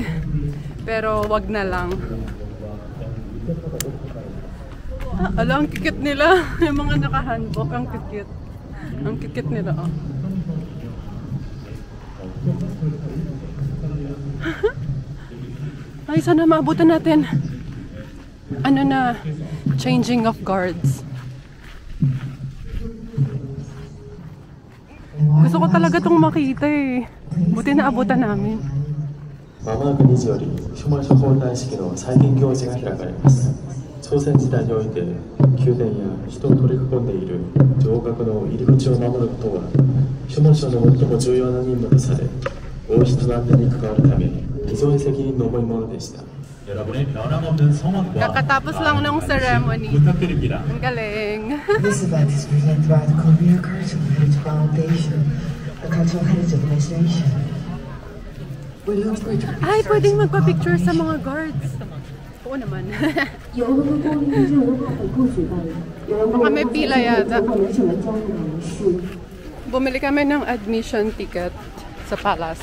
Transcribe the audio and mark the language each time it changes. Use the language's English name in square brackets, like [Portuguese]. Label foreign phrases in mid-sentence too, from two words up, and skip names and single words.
[Filipino] Pero wag na lang. Ala, ang kikit nila. Yung mga naka-hanbok, ang kikit. Ang kikit nila, oh. Ay, sana maabutan natin. Ano na, [English] changing of guards. [Filipino] Gusto ko talaga itong makita eh. Buti na abutan namin. [Japanese] まもなく2時より書満書交代式の再現行事が開かれます。朝鮮時代において宮殿や人を取り囲んでいる城郭の入り口を守ることは書満書の最も重要な任務とされ、王室の安全に関わるため非常に責任の重いものでした。 [Filipino] Kakatapos lang ng ceremony. Ang galing. [English] This event is presented by the Korea Cultural Heritage Foundation, the cultural heritage of this nation. [Filipino] Ay, pwedeng magpa-picture sa mga guards. Oo naman. Baka may pila yata. Bumili kami ng [English] admission ticket [Filipino] sa palace.